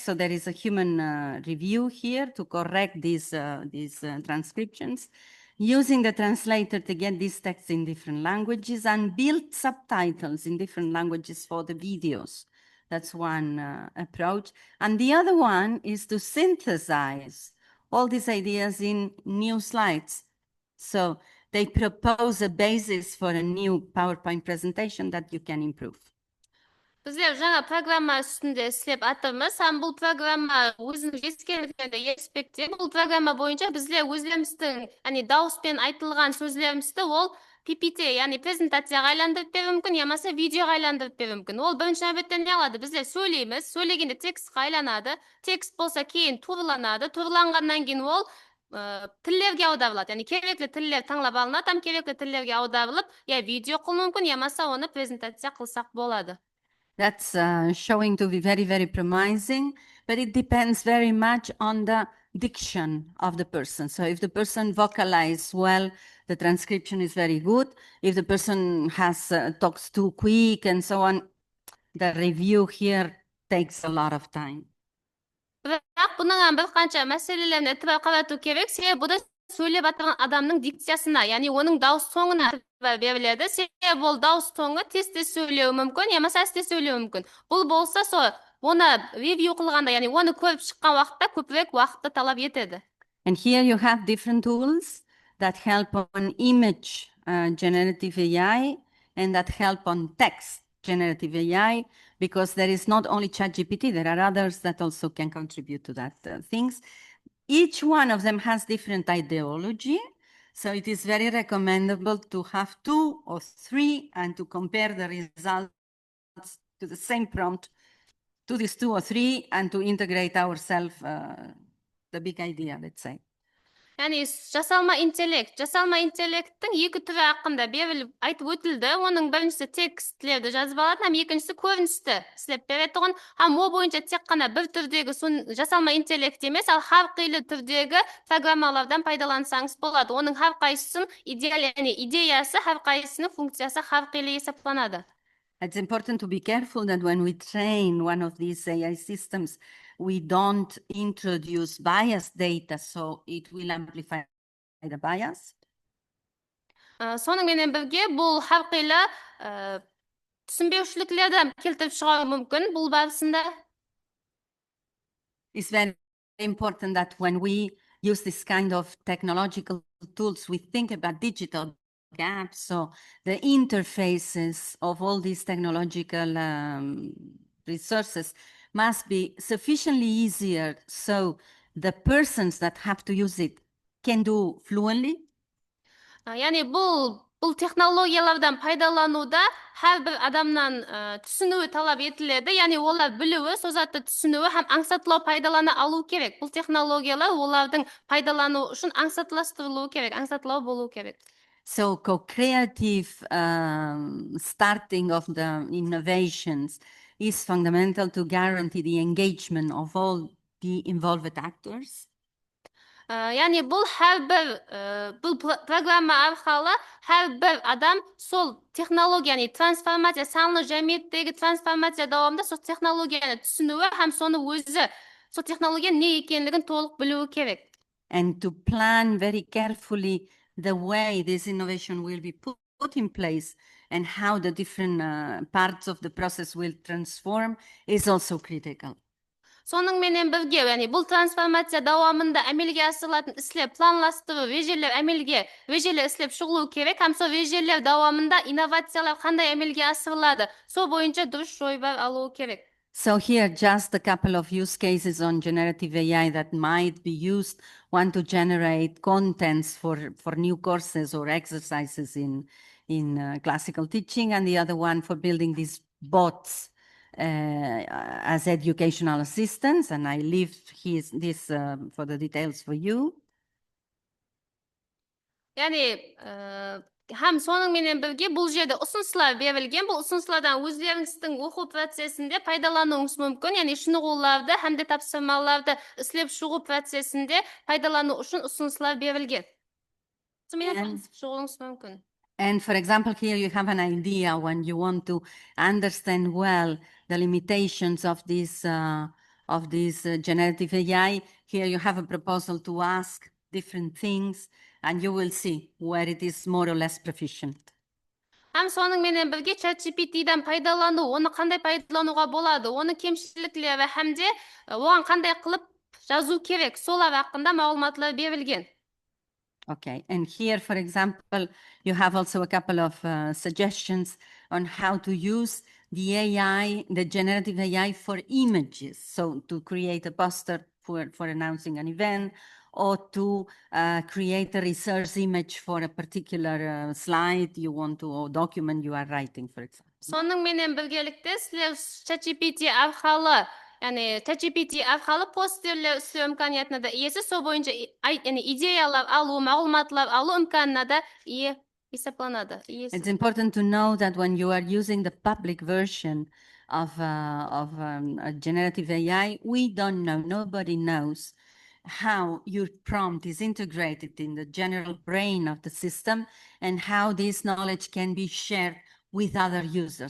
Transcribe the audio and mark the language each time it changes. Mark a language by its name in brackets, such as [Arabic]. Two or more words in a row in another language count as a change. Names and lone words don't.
[English] So there is a human review here to correct these transcriptions, using the translator to get these texts in different languages and build subtitles in different languages for the videos. That's one approach. And the other one is to synthesize all these ideas in new slides. So they propose a basis for a new PowerPoint presentation that you can improve. [Kara-Kalpak] Біздер жаңа программа үстінде істеп атырмыз, һәм бұл программа өзінің жетістіктерінде еспекте. Бұл программа бойынша біздер өзіміздің, яғни дауыспен айтылған сөздерімізді ол PPT, яғни презентацияға айландырып беру мүмкін, ямаса видеоға айландырып беру мүмкін. Ол бірінші нәубетте не алады? Біздер сөйлейміз, сөйлегенде текстқа айланады, текст болса кейін турланады, турланғаннан кейін ол тіллерге аударылады. Яғни керекті тіллер таңлап алынады, һәм керекті тіллерге аударылып, я видео қылу мүмкін, ямаса оны презентация қылсақ болады. [English] That's showing to be very, very promising, but it depends very much on the diction of the person. So if the person vocalizes well, the transcription is very good. If the person has talks too quick and so on, the review here takes a lot of time. [Kara-Kalpak] Бірақ бұның бір қанша мәселелеріне э'тибар қарату керек, себебі бұл да сөйлеп атырған адамның дикциясына, яғни оның дауыс тоңына беріледі. Себебі ол дауыс тоңы тез сөйлеуі мүмкін, ямаса тез сөйлеуі мүмкін. Бұл болса, оны ревью қылғанда, яғни оны көріп шыққан уақытта көбірек уақытты талап етеді. [English] And here you have different tools that help on image generative AI and that help on text generative AI, because there is not only ChatGPT, there are others that also can contribute to that things. Each one of them has different ideology. So it is very recommendable to have 2 or 3 and to compare the results to the same prompt to these 2 or 3 and to integrate ourselves the big idea, let's say. [Kara-Kalpak] Yani жасалма интеллекттің екі түрі хақында беріліп айтып өтілді. Оның біріншісі тексттерді жазып алады, һәм екіншісі көріністі істеп беретұғын. Һәм ол бойынша тек қана бір түрдегі жасалма интеллект емес, ал әрқилы түрдегі программалардан пайдалансаңыз болады. Оның әрқайсысының идеясы, әрқайсысының функциясы әрқилы есептелінеді. [English] It's important to be careful that when we train one of these AI systems, we don't introduce biased data, so it will amplify the bias. [Kara-Kalpak] Сонымен бірге бұл әрқилы түсінбеушіліктерді келтіріп шығару мүмкін бұл барысында. [English] It's very important that when we use this kind of technological tools, we think about digital gaps. So the interfaces of all these technological resources must be sufficiently easier so the persons that have to use it can do fluently. [Kara-Kalpak] Яғни бұл технологиялардан пайдалануда әрбір адамнан түсінуі талап етіледі. Яғни олар білуі, сол затты түсінуі һәм аңсатылау пайдалана алу керек. Бұл технологиялар олардың пайдалану үшін аңсатыластырылуы керек, аңсатылау болу керек. [English] So co-creative starting of the innovations is fundamental to guarantee the engagement of all the involved actors. [Kara-Kalpak] Яғни бұл программа арқылы әрбір адам сол технологияны трансформация, саналы жәмиеттегі трансформация давамында сол технологияны түсінуі һәм соны өзі сол технологияның не екенлігін толық білуі керек. [English] And to plan very carefully the way this innovation will be put in place and how the different parts of the process will transform is also critical. [Kara-Kalpak] Соның менен бірге, яғни бұл трансформация давамында әмелге асырылатын іслер планластыру, режелер іслеп шығылу керек, һәм сол режелер давамында инновациялар қандай әмелге асырылады, сол бойынша дұрыс жойбар алу керек. [English] So here just a couple of use cases on generative AI that might be used. One to generate contents for new courses or exercises in classical teaching, and the other one for building these bots as educational assistants. And I leave this for the details for you. [Kara-Kalpak] Яғни һәм соның менен бірге бұл жерде ұсыныстар берілген. Бұл ұсыныстардан өздеріңіздің оқу процесінде пайдалануыңыз мүмкін. Яғни шынығуларды һәм де тапсырмаларды іслеп шығу процесінде пайдалану үшін ұсыныстар берілген. Сонымен шығуыңыз мүмкін. [English] And for example, here you have an idea when you want to understand well the limitations of this generative AI. Here you have a proposal to ask different things, and you will see where it is more or less proficient. [Kara-Kalpak] Һәм соның менен бірге ChatGPT-дан пайдалану, оны қандай пайдалануға болады, оны кемшіліктері һәм де оған қандай қылып жазу керек, солар хақында мағлұматлар берілген. [English] Okay, and here, for example, you have also a couple of suggestions on how to use the AI, the generative AI for images. So to create a poster for announcing an event, or to create a research image for a particular slide you want to, or document you are writing, for example. [Kara-Kalpak] Соның менен біргелікте сілер ChatGPT арқалы, яғни ChatGPT арқалы постерлер үстеу имканиятына да иесі, сол бойынша идеялар алу, мағлұматлар алу имканына да ие есептелінеді. [English] It's important to know that when you are using the public version of a generative AI, we don't know, nobody knows how your prompt is integrated in the general brain of the system and how this knowledge can be shared with other users.